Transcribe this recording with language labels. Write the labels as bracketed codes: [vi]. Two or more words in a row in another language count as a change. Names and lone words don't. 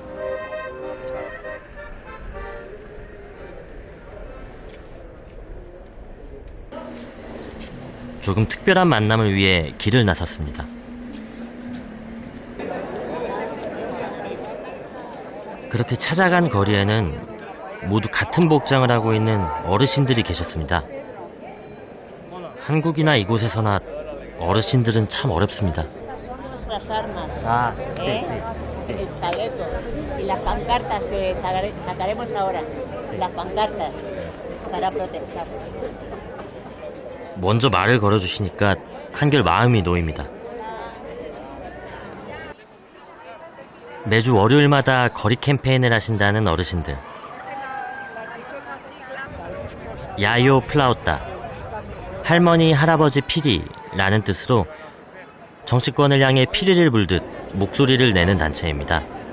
[ko] 조금 특별한 만남을 위해 길을 나섰습니다. 그렇게 찾아간 거리에는 모두 같은 복장을 하고 있는 어르신들이 계셨습니다. 한국이나 이곳에서나 어르신들은 참 어렵습니다. [es] Nuestras armas, 아, el chaleco y las pancartas que sacaremos ahora, las pancartas para protestar. [ko] 먼저 말을 걸어주시니까 한결 마음이 놓입니다. 매주 월요일마다 거리 캠페인을 하신다는 어르신들. 야요 플라우따, 할머니 할아버지 피리라는 뜻으로 정치권을 향해 피리를 불듯 목소리를 내는 단체입니다.